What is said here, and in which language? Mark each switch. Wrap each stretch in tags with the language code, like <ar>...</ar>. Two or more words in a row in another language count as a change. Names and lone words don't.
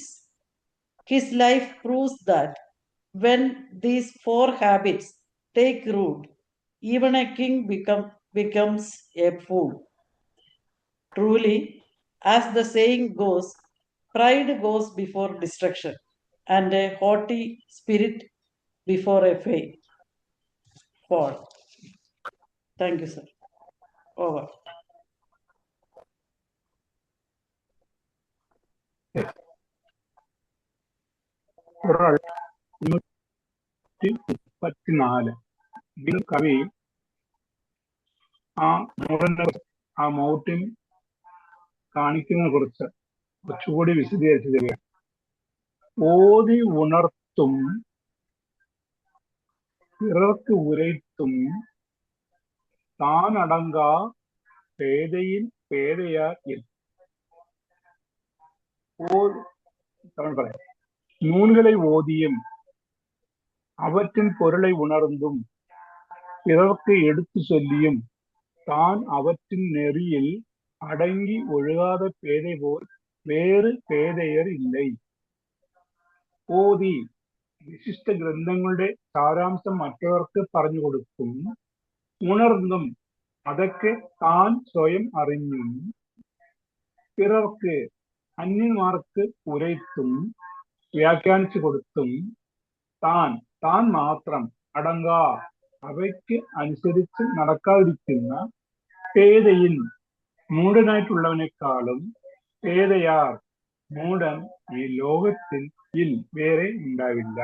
<en>His life proves that when these 4 habits take root, even a king becomes a fool. Truly, as the saying goes, pride goes before destruction, and a haughty spirit before a fall. Thank you, sir. Over.</en> <ml>ഖുറാൻ 134 ഇതിൽ കവി ആ മൂടനെ ആ മൗട്ടിൻ കാണിക്കുന്നതിനെ കുറിച്ച് കുറച്ചുകൂടി വിശദീകരിച്ചു തരിക.</ml> <ta>ஓதி உணர்த்தும் பிறர்க்கு உரைத்தும் தானடங்கா பேதையில் பேதையார் என். நூல்களை ஓதியும் அவற்றின் பொருளை உணர்ந்தும் பிறர்க்கு எடுத்து சொல்லியும் தான் அவற்றின் நெறியில் அடங்கி ஒழுகாத பேதை போல்</ta> <ml>വേറെ പേതയർ ഇല്ലേ. ഓതി വിശിഷ്ട ഗ്രന്ഥങ്ങളുടെ സാരാംശം മറ്റവർക്ക് പറഞ്ഞു കൊടുക്കും, ഉണർന്നും അതൊക്കെ താൻ സ്വയം അറിഞ്ഞും പിറർക്ക് അന്യന്മാർക്ക് ഉരയ്ത്തും വ്യാഖ്യാനിച്ചു കൊടുത്തും താൻ മാത്രം അടങ്ങാ അവയ്ക്ക് അനുസരിച്ച് നടക്കാതിരിക്കുന്ന പേതയിൽ മൂഢനായിട്ടുള്ളവനേക്കാളും പേതയാർ മൂഢൻ ഈ ലോകത്തിൽ വേറെ ഉണ്ടാവില്ല.</ml>